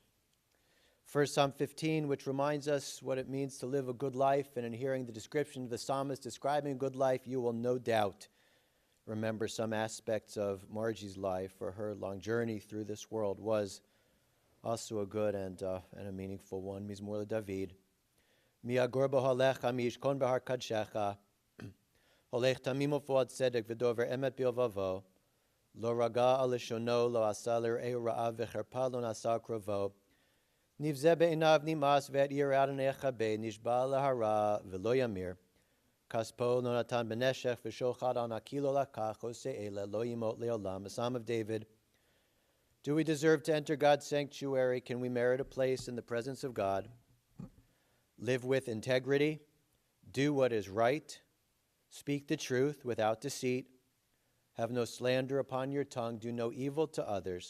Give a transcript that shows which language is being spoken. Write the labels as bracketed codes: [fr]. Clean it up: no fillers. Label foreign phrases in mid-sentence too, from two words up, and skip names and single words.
[en] First, Psalm 15, which reminds us what it means to live a good life, and in hearing the description of the psalmist describing a good life, you will no doubt remember some aspects of Margie's life, for her long journey through this world was also a good and a meaningful one. [he] מזמור דוד. מי יגור באהלך מי ישכן בהר קדשך הולך תמים ופועל צדק ודובר אמת בלבבו לא רגל על לשונו לא עשה לרעהו רעה וחרפה לא נשא קרובו נבזה בעיניו נמאס ואת יראי יכבד נשבע להרע ולא ימיר כספו לא נתן בנשך ושוחד על נקי לא לקח עושה אלה לא ימוט לעולם. [en] A Psalm of David. Do we deserve to enter God's sanctuary? Can we merit a place in the presence of God? Live with integrity, do what is right, speak the truth without deceit, have no slander upon your tongue, do no evil to others.